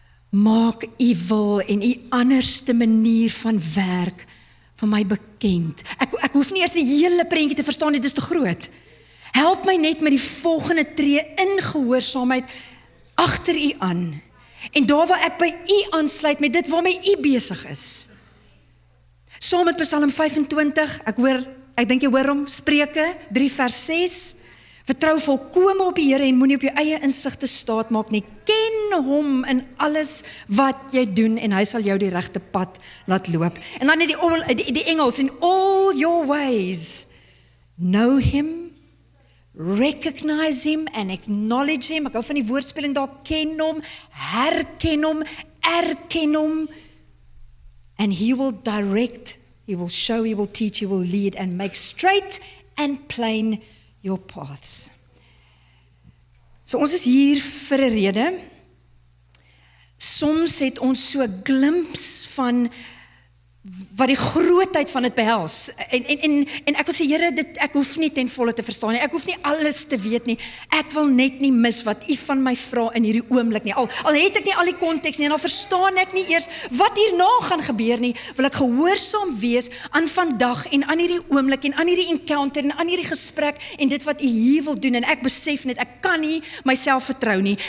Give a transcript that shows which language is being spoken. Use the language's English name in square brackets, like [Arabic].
[Afrikaans] Maak u wil en u anderste manier van werk van my bekend. Ek hoef nie eers die hele prentjie te verstaan nie, dit is te groot. Help my net met die volgende tree in gehoorsaamheid agter u aan. En daar waar ek by u aansluit met dit waarmee u besig is. Saam met Psalm 25, ek dink jy hoor hom, Spreuke 3 vers 6. Vertrou volkome op die Here en moenie op jou eie insigte staat maak nie. Ken hom in alles wat jy doen en hy sal jou die regte pad laat loop. En dan die Engels, [English] in all your ways, know him, recognize him and acknowledge him. [Afrikaans] Ek hou van die woordspeling daar, ken hom, herken hom, erken hom, [English] and he will direct, he will show, he will teach, he will lead and make straight and plain your paths. [Afrikaans] So ons is hier vir 'n rede. Soms het ons so 'n glimps van wat die grootheid van dit behels. En ek wil sê, Here, ek hoef nie ten volle te verstaan nie. Ek hoef nie alles te weet nie. Ek wil net nie mis wat u van my vra in hierdie oomblik nie. Al het ek nie al die konteks nie en al verstaan ek nie eers wat hierna gaan gebeur nie, wil ek gehoorsaam wees aan vandag en aan hierdie oomblik en aan hierdie encounter en aan hierdie gesprek en dit wat u hier wil doen. En ek besef net, ek kan nie myself vertrou nie.